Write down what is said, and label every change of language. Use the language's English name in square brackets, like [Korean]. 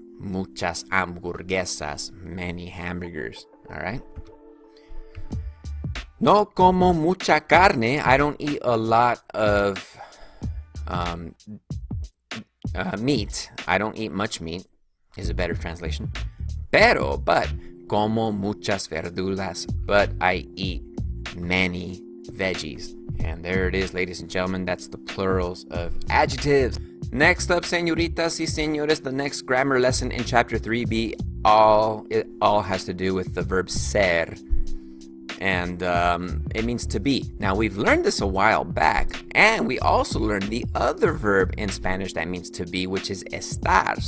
[Spanish] Muchas hamburguesas, [English] many hamburgers, all right? [Spanish] No como mucha carne. [English] I don't eat a lot of meat. I don't eat much meat is a better translation. But [Spanish] como muchas verduras. [English] But I eat many veggies. And there it is, ladies and gentlemen. That's the plurals of adjectives. Next up, [Spanish] señoritas y señores, [English] the next grammar lesson in chapter 3b, it all has to do with the verb ser. And it means to be. Now, we've learned this a while back, and we also learned the other verb in Spanish that means to be, which is estar.